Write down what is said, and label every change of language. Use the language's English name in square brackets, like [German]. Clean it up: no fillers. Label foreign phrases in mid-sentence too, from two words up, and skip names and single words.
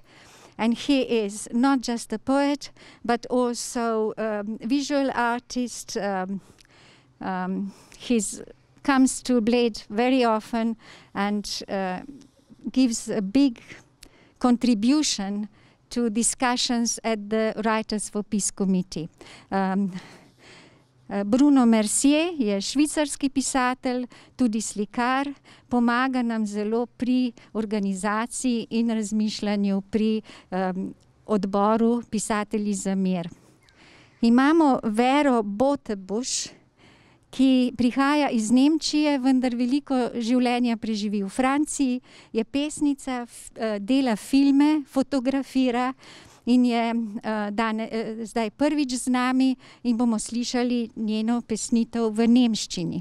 [English] And he is not just a poet, but also visual artist. He comes to Bled very often and gives a big contribution to discussions at the Writers for Peace Committee. [Slovenian] Bruno Mercier je švicarski pisatelj, tudi slikar, pomaga nam zelo pri organizaciji in razmišljanju pri odboru Pisatelji za mir. Imamo Vero Botebuš, ki prihaja iz Nemčije, vendar veliko življenja preživi v Franciji, je pesnica, dela filme, fotografira in je zdaj prvič z nami in bomo slišali njeno pesnitev v nemščini.